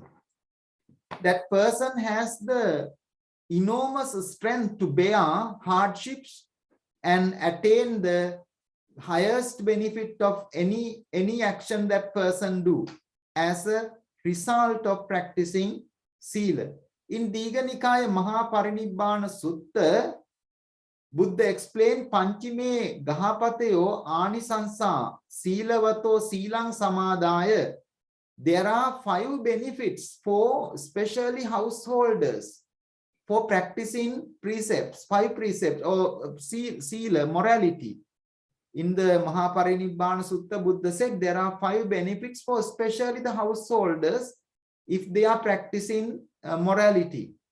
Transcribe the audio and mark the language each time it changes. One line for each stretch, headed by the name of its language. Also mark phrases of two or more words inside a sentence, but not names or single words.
English: That person has the enormous strength to bear hardships and attain the highest benefit of any action that person do as a result of practicing Sīla. In Digha Nikaya Mahaparinibbana Sutta, Buddha explained
Pali: Panchime Gahapateyo Anisansa Sīlavato Sīlang Samadaya.
English: There are 5 benefits for especially householders for practicing precepts, 5 precepts or Sīla, morality. In the Mahaparinibbana Sutta, Buddha said there are 5 benefits for especially the householders if they are practicing morality.